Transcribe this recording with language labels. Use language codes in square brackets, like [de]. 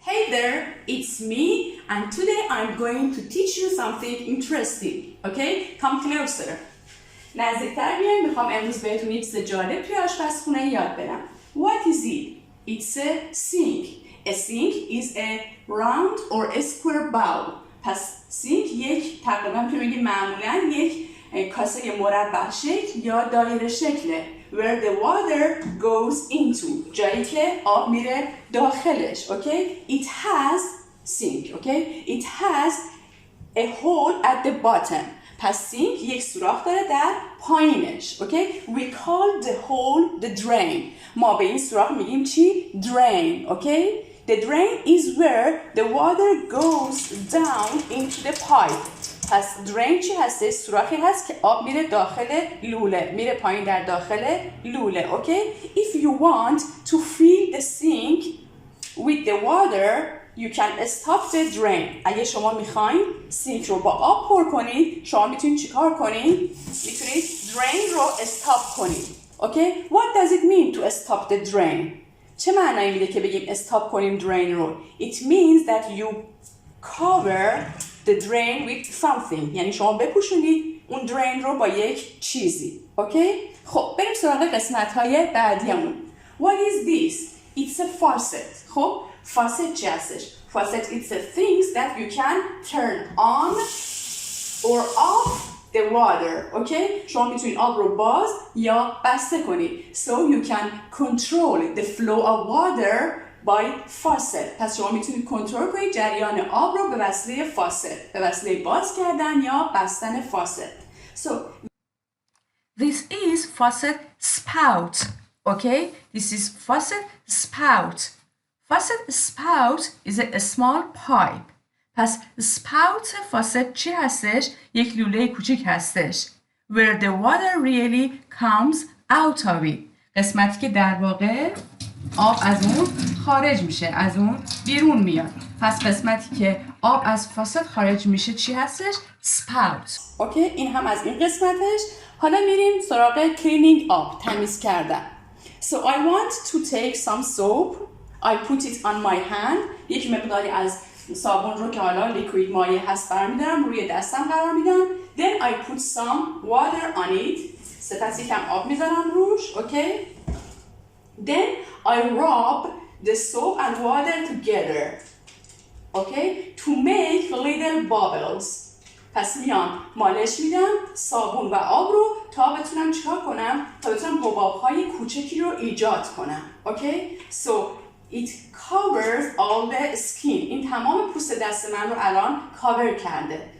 [en] there, it's me and today I'm going to teach you something interesting. Okay? Come closer. [fa] نزدیکتر بیاین. میخوام امروز بهتون یک چیز جالب توی آشپزخونه یاد بدم. [en] What is it? It's a sink. A sink is a round or a square bowl. [fa] پس سینک یک تقریبا میتونیم بگیم معمولا یک کاسه مربع شکل یا دایره شکله. [en] Where the water goes into. [fa] جایی که آب میره داخلش. [en] Okay? It has sink. Okay? It has a hole at the bottom. [fa] پس سینک یک سوراخ داره در پایینش. [en] Okay? We call the hole the drain. [fa] ما به این سوراخ میگیم چی؟ Drain. [en] Okay? The drain is where the water goes down into the pipe. [fa] پس drain چی هسته؟ سوراخی هست که آب میره داخل لوله. میره پایین در داخل لوله. Okay? [en] If you want to fill the sink with the water, you can stop the drain. [fa] اگه شما میخواین سینک رو با آب پر کنید، شما میتونید چیکار کنید؟ میتونید drain رو استاپ کنید. [en] Okay? What does it mean to stop the drain? [fa] چه معنایی میده که بگیم استاپ کنیم drain رو؟ [en] It means that you cover the drain with something. [fa] یعنی شما بپوشونید اون drain رو با یک چیزی. [en] Okay? [fa] خب بریم سراغ قسمت‌های بعدیمون. [en] What is this? It's a faucet. [fa] خب faucet چی هستش؟ [en] Faucet it's a things that you can turn on or off the water. Okay? [fa] شما میتونید آب رو باز یا بسته کنید. [en] So you can control the flow of water by faucet. [fa] پس شما میتونید کنترل کنید جریان آب رو به وسیله faucet. به وسیله باز کردن یا بستن faucet. [en] So this is faucet spout. Okay? This is faucet spout. Faucet spout is a small pipe. [fa] پس spout faucet چی هستش؟ یک لوله کوچیک هستش. [en] Where the water really comes out of it. [fa] قسمتی که در واقع آب از اون خارج میشه. از اون بیرون میاد. پس قسمتی که آب از فاست خارج میشه چی هستش؟ spout. اوکی؟ این هم از این قسمتش. حالا میریم سراغ cleaning up. تمیز کردن. [en] So I want to take some soap. I put it on my hand. [fa] یک مقداری از صابون رو که حالا لیکوید مایع هست برمیدارم روی دستم قرار میدم. [en] Then I put some water on it. [fa] سپس یکم آب میذارم روش. Okay? [en] Then I rub the soap and water together. Okay? To make little bubbles. پس میام مالش میدم صابون و آب رو تا بتونم چیکار کنم؟ تا بتونم حباب‌های کوچکی رو ایجاد کنم. Okay? So it covers all the skin. [fa] این تمام پوست دست من رو الان کاور کرده.